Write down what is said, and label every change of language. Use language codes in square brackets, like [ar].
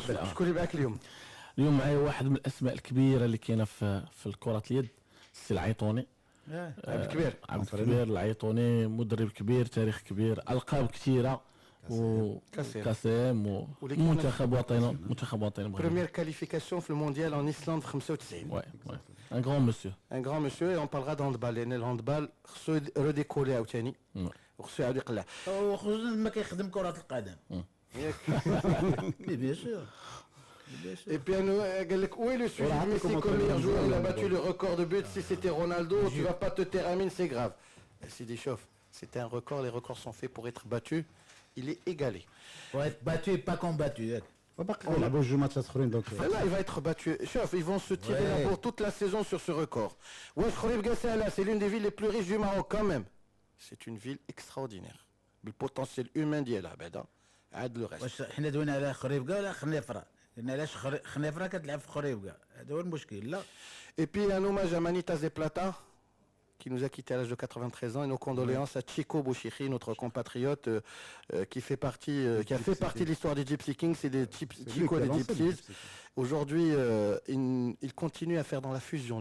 [ar] شكون اللي معاك اليوم؟ اليوم معايا واحد من الاسماء الكبيره اللي كاينه في الكره اليد، السي العيطوني. عبد الكبير. عبد الكبير العيطوني، مدرب كبير، تاريخ كبير، القاب كثيره، وكاسم ومنتخب وطني، منتخب وطني مغربي. [fr] Première qualification [ar] في المونديال [fr] en Islande [ar] في 95. [fr] Ouais, ouais. Un grand monsieur. Un grand monsieur et on parlera de handball [ar] لان الهاندبال خصو [fr] redécoller [ar] عاوتاني وخصو يعاود يقلع. وخصوصا ما كيخدم كرة القدم. [fr] بيان سور. Et puis [ar] قال لك [fr] où est le sujet de Messi comme meilleur joueur, il a battu le record de buts, si c'était Ronaldo tu vas pas te taire Amine, c'est grave. C'est des chauffes, c'était un record, les records sont faits pour être battus, il est égalé. Pour être battu et pas combattu. [ar] يلعبوا جوج ماتشات اخرين دونك [fr] Là, il va être battu. Chef, ils vont se tirer Ouais. la bourre toute la saison sur ce record. Wesh Khorib Gassala, c'est l'une des villes les plus riches du Maroc quand même. C'est une ville extraordinaire. Le potentiel humain [ar] ديالها بعدا عاد [fr] le reste. [ar] واش حنا دوينا على خريبكا ولا خنيفره؟ لان علاش خنيفره كتلعب في خريبكا؟ هذا هو المشكل. لا [fr] Et puis un hommage à Manita Zeplata, qui nous a quitté à l'âge de 93 ans, et nos condoléances à Chico Bouchikhi, notre compatriote qui fait partie, qui a fait partie de l'histoire des Gypsy Kings, c'est des Chico des Gypsies. Aujourd'hui, il continue à faire dans la fusion.